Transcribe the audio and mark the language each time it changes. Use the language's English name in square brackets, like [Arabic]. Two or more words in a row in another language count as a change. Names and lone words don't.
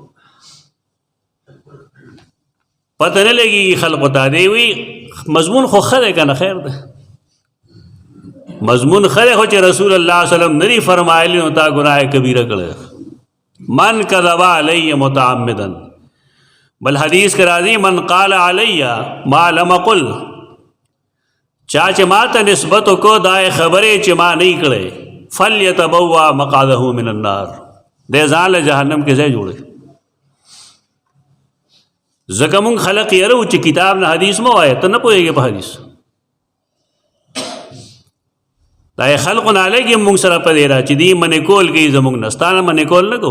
[Pashto] پته نه لګي خلقو ته دی وی مضمون خو ښه دی که نه خیر ده. مضمون ښه دی خو چې رسول الله صلی الله علیه وسلم نه دي فرمایلي نو تا ګناه کبیره کړی. [Arabic] من کذب علی متعمدا، [Pashto] بل حدیث کې راځي [Arabic] من قال علی ما لم اقل، [Pashto] چا چې ما ته نسبت وکړو دا خبرې چې ما نه کړې [Arabic] فلیتبوا مقعده من النار، [Pashto] دې ځان له جهنم کې ځای جوړوي. ځکه مونږ خلق یرو چې کتاب نه حدیث مه وایه، ته نه پوهېږې په حدیث. دا یې خلقو نه لګي مونږ سره په دی را چې دی منې کول کوي زمونږ نه، ستا نه منې کول نه کوو.